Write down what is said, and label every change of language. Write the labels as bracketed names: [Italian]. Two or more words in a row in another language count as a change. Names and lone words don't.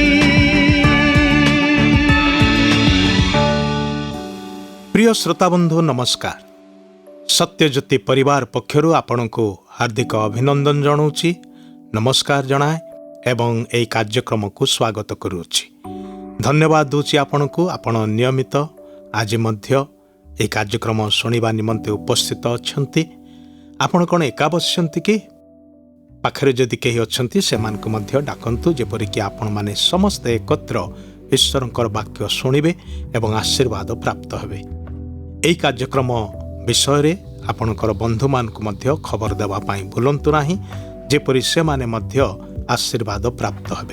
[Odia] ପ୍ରିୟ ଶ୍ରୋତାବନ୍ଧୁ ନମସ୍କାର। ସତ୍ୟଜ୍ୟୋତି ପରିବାର ପକ୍ଷରୁ ଆପଣଙ୍କୁ ହାର୍ଦ୍ଦିକ ଅଭିନନ୍ଦନ ଜଣାଉଁଛି, ନମସ୍କାର ଜଣାଏ ଏବଂ ଏହି କାର୍ଯ୍ୟକ୍ରମକୁ ସ୍ୱାଗତ କରୁଛି। ଧନ୍ୟବାଦ ଦେଉଛି ଆପଣଙ୍କୁ ଆପଣ ନିୟମିତ ଆଜି ମଧ୍ୟ ଏହି କାର୍ଯ୍ୟକ୍ରମ ଶୁଣିବା ନିମନ୍ତେ ଉପସ୍ଥିତ ଅଛନ୍ତି। ଆପଣ କେଉଁ ଏକା ବସନ୍ତି କି ପାଖରେ ଯଦି କେହି ଅଛନ୍ତି ସେମାନଙ୍କୁ ମଧ୍ୟ ଡାକନ୍ତୁ, ଯେପରିକି ଆପଣମାନେ ସମସ୍ତ ଏକତ୍ର ଈଶ୍ୱରଙ୍କର ବାକ୍ୟ ଶୁଣିବେ ଏବଂ ଆଶୀର୍ବାଦ ପ୍ରାପ୍ତ ହେବେ। ଏହି କାର୍ଯ୍ୟକ୍ରମ ବିଷୟରେ ଆପଣଙ୍କର ବନ୍ଧୁମାନଙ୍କୁ ମଧ୍ୟ ଖବର ଦେବା ପାଇଁ ଭୁଲନ୍ତୁ ନାହିଁ, ଯେପରି ସେମାନେ ମଧ୍ୟ ଆଶୀର୍ବାଦ ପ୍ରାପ୍ତ ହେବେ।